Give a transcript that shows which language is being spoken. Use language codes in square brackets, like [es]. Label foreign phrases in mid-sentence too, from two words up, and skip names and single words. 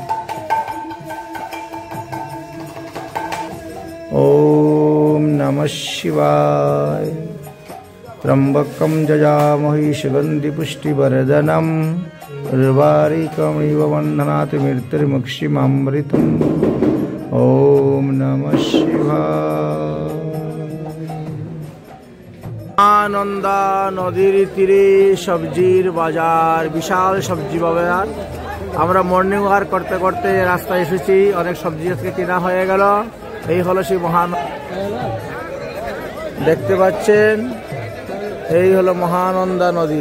[sa] ओम नमः शिवाय। त्र्यंबकं जजामहि सुगंधि पुष्टिवर्धनम् उर्वारुकमिव बन्धनात् मृत्युर्मुक्षिमामृतम्। ओम नमः शिवाय। [bn] আনন্দা নদীর তীরে সবজির বাজার, বিশাল সবজি বাজার। আমরা [en] morning walk [bn] করতে করতে রাস্তায় এসেছি, অনেক সবজি আজকে কেনা হয়ে গেল। এই হলো সেই দেখতে পাচ্ছেন, এই হলো মহানন্দা নদী।